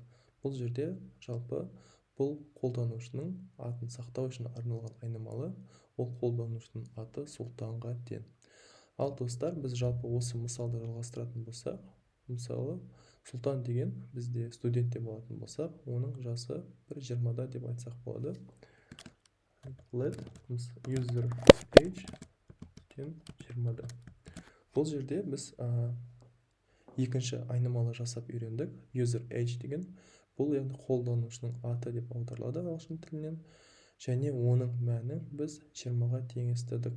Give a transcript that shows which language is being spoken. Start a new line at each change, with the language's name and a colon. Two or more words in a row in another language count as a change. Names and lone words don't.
Kazakh: Бұл жерде жалпы бұл қолданушының атын сақтау үшін арналған айнымалы, ол қолданушының аты сұлтанға тең. Ал достар, біз жалпы осы мысалды жалғастыратын болсақ, мысалы сұлтан деген бізде студентте болатын болсақ, оның жасы 20-да деп айтсақ болады.
English: Let user age тең 20-да.
Kazakh: Бұл жерде біз екінші айнымалы жасап үйрендік.
English: User age
Kazakh: деген бұл яғни қолданушының аты деп аударылады ағылшын тілінен, және оның мәні біз 20-ға теңестірдік.